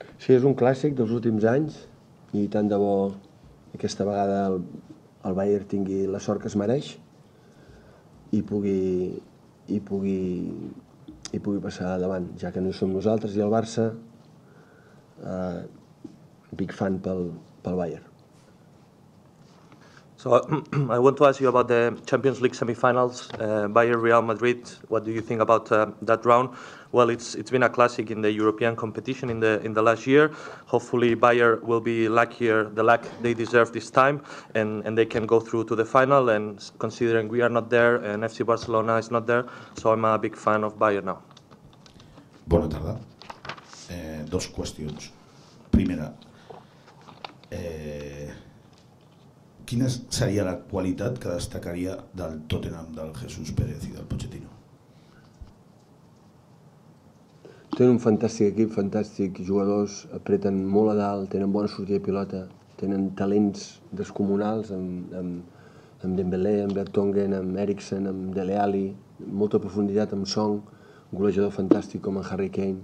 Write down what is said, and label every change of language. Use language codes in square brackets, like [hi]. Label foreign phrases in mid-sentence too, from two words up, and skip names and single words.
[ca] Sí, és un clàssic dels últims anys i tant de bo aquesta vegada el Bayern tingui la sort que es mereix i pugui passar davant, ja que no hi som nosaltres i el Barça, [en] big fan [ca] pel Bayern. [en] So I want to ask you about the Champions League semi-finals, Bayern Real Madrid. What do you think about that round? Well, it's been a classic in the European competition in the last year. Hopefully Bayern will be the luck they deserve this time, and they can go through to the final. And considering we are not there and FC Barcelona is not there, so I'm a big fan of Bayern now. [ca] Bona tarda. 2 qüestions. Primera, quina seria la qualitat que destacaria del Tottenham del Jesús Pérez i del Pochettino? Tenen un fantàstic equip, fantàstics jugadors, apreten molt a dalt, tenen bona sortida de pilota, tenen talents descomunals amb Dembélé, amb Vertonghen, amb Eriksen, amb Dele Alli, molta profunditat amb Song, un golejador fantàstic com en Harry Kane.